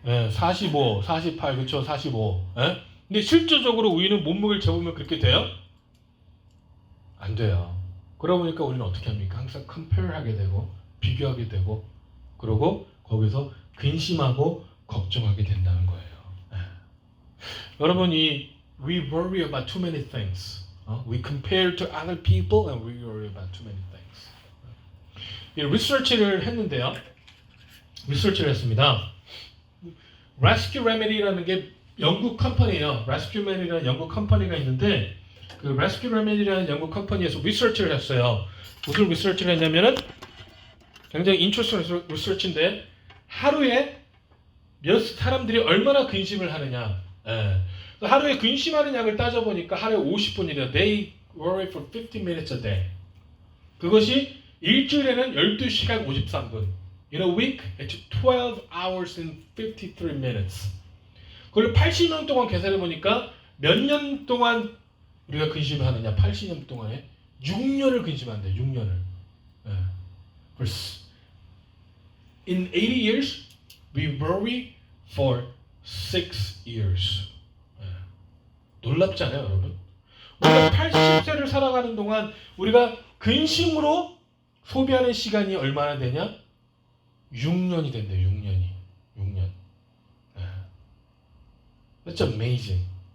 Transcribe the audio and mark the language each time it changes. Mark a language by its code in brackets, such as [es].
[ko] 45, 48, 그렇죠? 45. 근데 실질적으로 우리는 몸무게를 재보면 그렇게 돼요? 안 돼요. 그러다 보니까 우리는 어떻게 합니까? 항상 compare하게 되고 비교하게 되고 그러고 거기서 근심하고 걱정하게 된다는 거예요. [en] 여러분 we worry about too many things. We compare to other people and we worry about too many things. [ko] 리서치를 했는데요. 리서치를 했습니다. Rescue Remedy라는 게 영국 컴퍼니예요. Rescue Remedy라는 영국 컴퍼니가 있는데 그 Rescue Remedy라는 영국 컴퍼니에서 리서치를 했어요. 무슨 리서치를 했냐면은 굉장히 interesting 리서치인데 하루에 몇 사람들이 얼마나 근심을 하느냐. 하루에 근심하는 양을 따져보니까 하루에 50분이래요. [en] They worry for 50 minutes a day. [ko] 그것이 일주일에는 12시간 53분. [en] In a week, it's 12 hours and 53 minutes. [ko] 그걸 80년 동안 계산해보니까 몇 년 동안 우리가 근심을 하느냐. 80년 동안에 6년을 근심한대요. 6년을. [en] In 80 years, we worry for 6 years. [ko] 놀랍지 않아요, 여러분? 우리가 80세를 살아가는 동안 우리가 근심으로 소비하는 시간이 얼마나 되냐? 6년이 된대요, 6년이. 6년. [en] That's amazing.